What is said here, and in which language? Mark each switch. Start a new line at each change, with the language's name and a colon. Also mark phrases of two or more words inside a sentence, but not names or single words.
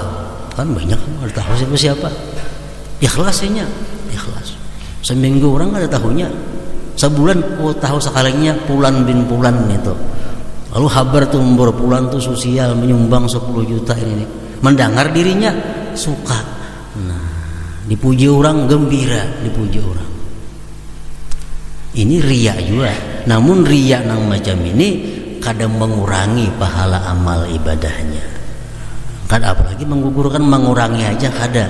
Indonesian: Kan banyak, ada tahu siapa-siapa. Ikhlasnya, ikhlas. Seminggu orang ada tahunya, sebulan tahu sekalinya Pulan bin Pulan itu. Lalu kabar tuh Pulan tuh sosial menyumbang 10 juta ini. Mendengar dirinya suka. Nah, dipuji orang gembira, dipuji orang. Ini riya juga. Namun riya nang macam ini kadang mengurangi pahala amal ibadahnya. Kan apalagi menggugurkan, mengurangi aja kada.